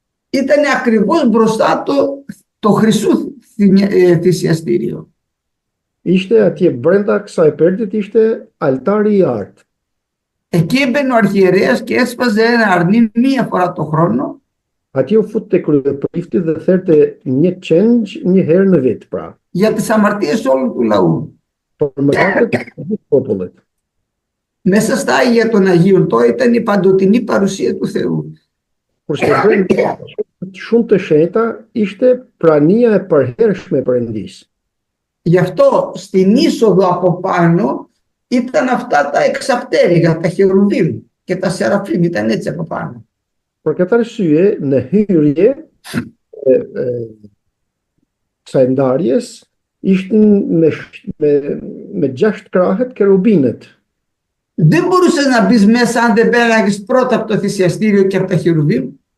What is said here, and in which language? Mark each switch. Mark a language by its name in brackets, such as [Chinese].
[Greek] Ήταν ακριβώς μπροστά το χρυσού θυσιαστήριο. [Albanian] Ishte atje brenda kësaj perdit ishte altari i artë. [Greek] Εκεί έμπαινε ο αρχιερέας και έσπαζε ένα αρνί μία φορά το χρόνο. [Albanian] Atje u fut te kryeprifti dhe therte një qengj një herë në vit pra. [Greek] για τις αμαρτίες όλου του λαού. [Albanian] për mëkatet e gjithë popullit. [Greek] Μέσα στα Άγια των Αγίων τώρα ήταν η παντοτινή παρουσία του Θεού. [Albanian] Kurse brenda shumë të shenjta ishte prania e përhershme e Perëndisë. [Greek] Γι' αυτό στην είσοδο από πάνω ήταν αυτά τα εξαπτέρυγα, τα χερουβίμ και τα σεραφίμ, ήταν έτσι από πάνω. [Albanian] Për këtë arsye, në hyrje kësaj ndarjes ishin me 6 krahët kerubinët. [Greek] Δεν μπορούσες να μπεις μέσα αν δεν πέραγες πρώτα από το θυσιαστήριο και από τα χερουβίμ.